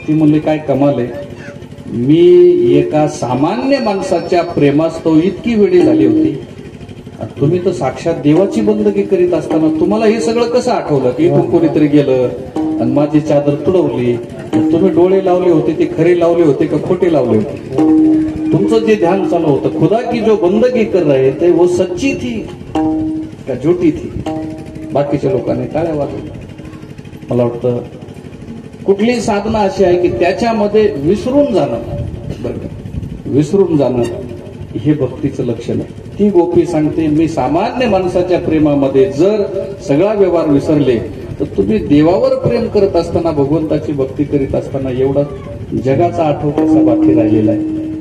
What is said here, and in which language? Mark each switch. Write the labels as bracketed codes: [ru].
[mr] ती म्हणली, काय कमाल आहे, मी एका सामान्य माणसाच्या प्रेमास्तव इतकी वेळी झाली होती, तुम्ही तर साक्षात देवाची बंदगी करीत असताना तुम्हाला हे सगळं कसं आठवलं की इथून कोणीतरी गेलं आणि माझी चादर तुडवली? तुम्ही डोळे लावले होते ते खरे लावले होते का खोटे लावले होते? तुमचं जे ध्यान चालू होतं, [hi] खुदा की जो बंदगी कर रहे थे वो सच्ची थी का झूठी थी? [mr] बाकीच्या लोकांनी टाळ्या वाजवल्या. मला वाटतं कुठलीही साधना अशी आहे की त्याच्यामध्ये विसरून जाणं, बरं का, विसरून जाणं हे भक्तीचं लक्षण आहे. ती गोपी सांगते, मी सामान्य माणसाच्या प्रेमामध्ये जर सगळा व्यवहार विसरले तर तुम्ही देवावर प्रेम करत असताना, भगवंताची भक्ती करीत असताना एवढा जगाचा आठव कसा बाकी राहिलेला आहे.